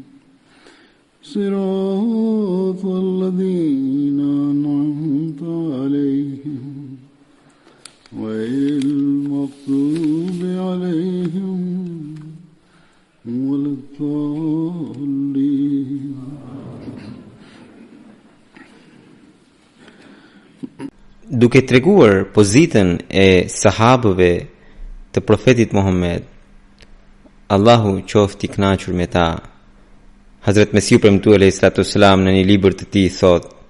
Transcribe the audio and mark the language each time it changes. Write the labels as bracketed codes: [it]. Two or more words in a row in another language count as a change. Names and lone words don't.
[ar] صراط الذين أنعمت عليهم غير المغضوب عليهم ولا الضالين. [sq] Duke treguar pozitën e sahabëve të profetit Muhammed, Allahu qoftë i kënaqur me ta, Hazrat Mesiu premtuar [ar] عليه الصلاة والسلام [sq] në një libër të tij thot: